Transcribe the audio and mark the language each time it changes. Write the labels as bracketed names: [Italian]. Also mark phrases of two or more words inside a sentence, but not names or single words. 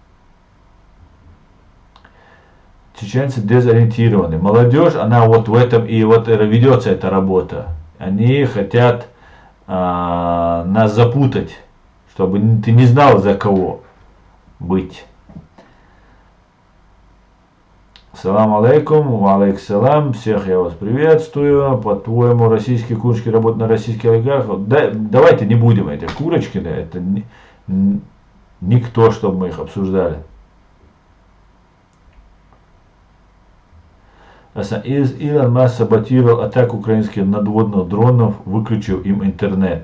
[Russian] Чеченцы дезориентированы. Молодежь, она вот в этом и вот ведется эта работа. Они хотят нас запутать, чтобы ты не знал, за кого быть. [Arabic] سلام عليكم، عليكم سلام, [Russian] всех я вас приветствую. По-твоему, российские курочки работают на российских олигархов? Да, давайте не будем этих Курочкины, это никто, чтобы мы их обсуждали. Илон Маск саботировал атаку украинских надводных дронов, выключив им интернет.